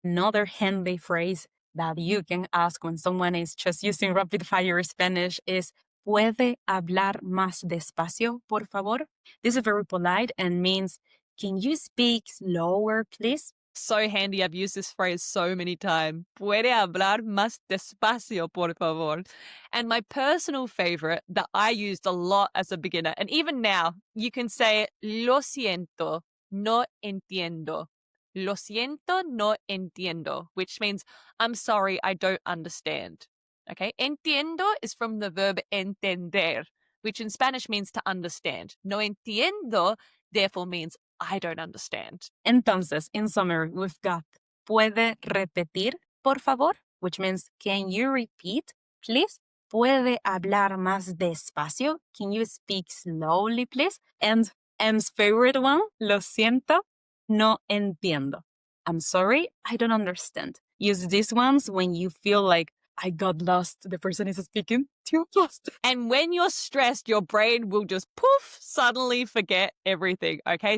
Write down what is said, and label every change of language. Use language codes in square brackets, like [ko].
[en] Another handy phrase that you can ask when someone is just using rapid fire Spanish is ¿Puede hablar más despacio, por favor? This is very polite and means, can you speak slower, please? So handy. I've used this phrase so many times. [es] Puede hablar más despacio, por favor. [en] And my personal favorite that I used a lot as a beginner, and even now, you can say, lo siento, no entiendo. Lo siento, no entiendo, which means, I'm sorry, I don't understand. Okay. Entiendo is from the verb entender, which in Spanish means to understand. No entiendo, therefore, means I don't understand. Entonces, in summary, we've got ¿Puede repetir, por favor? Which means, can you repeat, please? [es] ¿Puede hablar más despacio? [en] Can you speak slowly, please? And M's favorite one, lo siento, no entiendo. I'm sorry, I don't understand. Use these ones when you feel like I got lost. The person is speaking too fast. And when you're stressed, your brain will just poof, suddenly forget everything. Okay.